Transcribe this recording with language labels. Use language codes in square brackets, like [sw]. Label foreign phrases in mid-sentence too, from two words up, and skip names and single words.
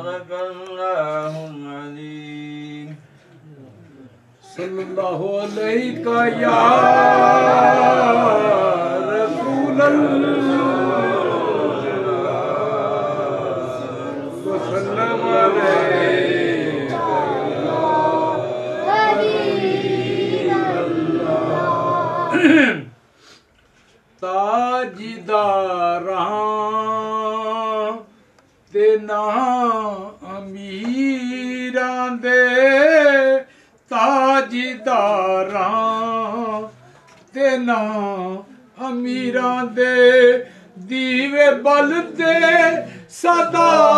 [ar] صدق الله العظيم صلى الله عليك يا رسول الله وسلم عليك [pa] تاجداراں تے نا امیراں دے تاجداراں تے نا امیراں دے دیوے بلدے سدا